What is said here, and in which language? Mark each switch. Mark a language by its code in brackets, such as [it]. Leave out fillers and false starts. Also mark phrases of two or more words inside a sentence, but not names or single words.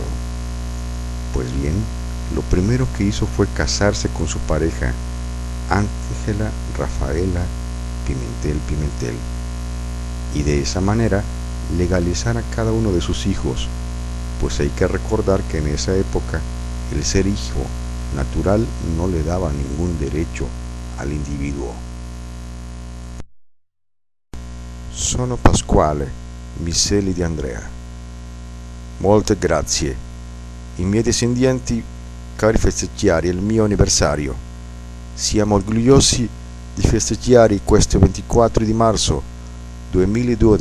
[es] Pues bien, lo primero que hizo fue casarse con su pareja, Ángela Rafaela Pimentel, y de esa manera legalizar a cada uno de sus hijos, pues hay que recordar que en esa época el ser hijo natural no le daba ningún derecho al individuo. [it] Sono Pasquale Miseli di Andrea. Molte grazie. I miei discendienti, cari festeggiare il mio anniversario. Siamo orgogliosi di festeggiare questo 24 di marzo 2012.